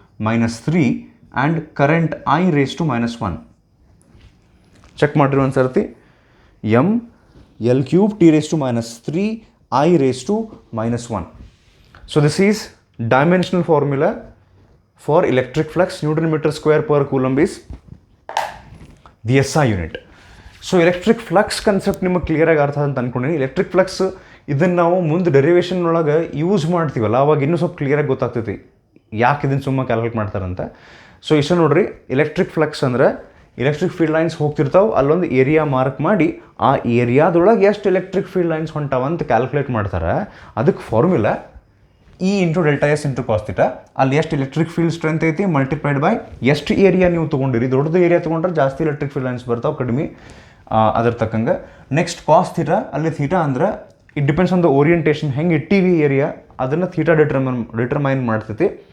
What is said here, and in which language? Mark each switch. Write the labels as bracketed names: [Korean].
[English] -3 and current I raised to -1. Check [Kannada] ಮಾಡಿರಿ ಒಂದು ಸರ್ತಿ. [English] m L³ T raised to -3 I raised to -1. So this is dimensional formula for electric flux. Newton meter square per coulomb is the SI unit. [Kannada] So electric flux concept ನಿಮಗೆ ಕ್ಲಿಯರಾಗಿ ಅರ್ಥ ಅಂತ ಅಂದ್ಕೊಂಡಿನಿ. Electric flux ಇದನ್ನು ನಾವು ಮುಂದೆ derivation ಒಳಗೆ use ಮಾಡ್ತೀವಲ್ಲ, ಅವಾಗ ಇನ್ನೂ ಸ್ವಲ್ಪ ಕ್ಲಿಯರಾಗಿ ಗೊತ್ತಾಗ್ತೈತಿ ಯಾಕೆ ಇದನ್ನು ಸುಮ್ಮ ಕ್ಯಾಲ್ಕುಲೇಟ್ ಮಾಡ್ತಾರಂತ. ಸೊ ಇಷ್ಟ ನೋಡ್ರಿ, ಎಲೆಕ್ಟ್ರಿಕ್ ಫ್ಲಕ್ಸ್ ಅಂದ್ರೆ ಎಲೆಕ್ಟ್ರಿಕ್ ಫೀಲ್ಡ್ ಲೈನ್ಸ್ ಹೋಗ್ತಿರ್ತಾವೆ, ಅಲ್ಲೊಂದು ಏರಿಯಾ ಮಾರ್ಕ್ ಮಾಡಿ ಆ ಏರಿಯಾದೊಳಗೆ ಎಷ್ಟು ಎಲೆಕ್ಟ್ರಿಕ್ ಫೀಲ್ಡ್ ಲೈನ್ಸ್ ಹೊಂಟಾವಂತ ಕ್ಯಾಲ್ಕುಲೇಟ್ ಮಾಡ್ತಾರೆ. ಅದಕ್ಕೆ ಫಾರ್ಮುಲಾ E × ∆S × cos θ. ಅಲ್ಲಿ ಎಷ್ಟು ಎಲೆಕ್ಟ್ರಿಕ್ ಫೀಲ್ಡ್ ಸ್ಟ್ರೆಂತ್ ಐತಿ ಮಲ್ಟಿಪ್ಲೈಡ್ ಬೈ ಎಷ್ಟು ಏರಿಯಾ ನೀವು ತೊಗೊಂಡಿರಿ. ದೊಡ್ಡದು ಏರಿಯಾ ತೊಗೊಂಡ್ರೆ ಜಾಸ್ತಿ ಎಲೆಕ್ಟ್ರಿಕ್ ಫೀಲ್ಡ್ ಲೈನ್ಸ್ ಬರ್ತಾವೆ, ಕಡಿಮೆ ಅದ್ರ ತಕ್ಕಂಗೆ. ನೆಕ್ಸ್ಟ್ cos θ, ಅಲ್ಲಿ ಥೀಟಾ ಅಂದ್ರೆ [English] it depends on the orientation, [Kannada] ಹೆಂಗೆ ಇಟ್ಟಿವಿ ಏರಿಯಾ ಅದನ್ನು ಥೀಟಾ ಡಿಟರ್ಮೈನ್ ಮಾಡ್ತೈತಿ.